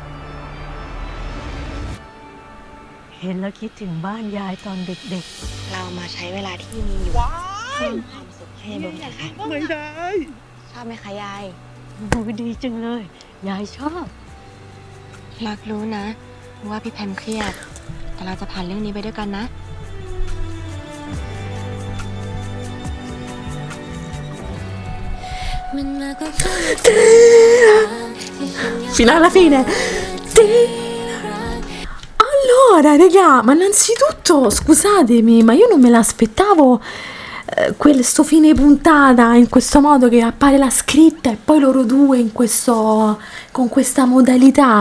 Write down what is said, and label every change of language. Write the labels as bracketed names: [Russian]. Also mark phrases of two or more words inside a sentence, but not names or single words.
[Thai] เห็นแล้วคิดถึงบ้านยายตอนเด็ก เรามาใช้เวลาที่มีอยู่เพิ่มความสุขให้บนนะคะ ไม่ได้ ชอบไหมคะยาย ๆโอ้ยดีจังเลย ยายชอบ รักรู้นะ ว่าพี่แพมเครียด แต่เราจะผ่านเรื่องนี้ไปด้วยกันนะ [Italian] Fino alla fine. Allora, raga, ma innanzitutto, scusatemi, ma io non me l'aspettavo questo fine puntata in questo modo, che appare la scritta e poi loro due in questo, con questa modalità.